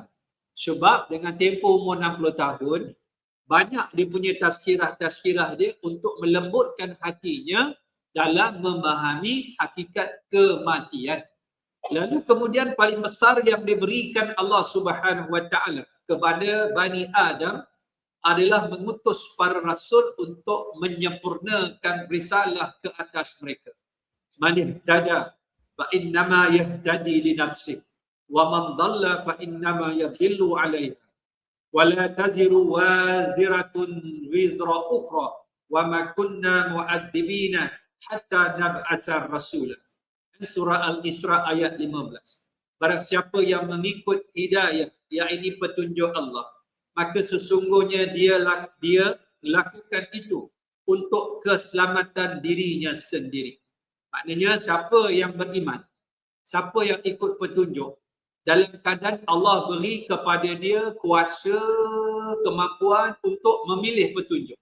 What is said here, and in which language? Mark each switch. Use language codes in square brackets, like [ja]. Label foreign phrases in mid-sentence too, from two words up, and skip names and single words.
[ms] Sebab dengan tempoh umur 60 tahun, banyak dia punya tazkirah-tazkirah dia untuk melembutkan hatinya dalam memahami hakikat kematian. Lalu kemudian paling besar yang diberikan [ar] الله سبحانه وتعالى [ms] kepada Bani Adam adalah mengutus para rasul untuk menyempurnakan risalah ke atas mereka. [ar] من اهتدى فإنما يهتدي لنفسه ومن ضل فإنما يضل عليها ولا تزر وازرة وزر أخرى وما كنا معذبين حتى نبعث رسولا. [ms] Surah Al-Isra ayat 15. Barang siapa yang mengikut hidayah, iaitu petunjuk Allah, maka sesungguhnya dia lakukan itu untuk keselamatan dirinya sendiri. Maknanya siapa yang beriman, siapa yang ikut petunjuk, dalam keadaan Allah beri kepada dia kuasa, kemampuan untuk memilih petunjuk.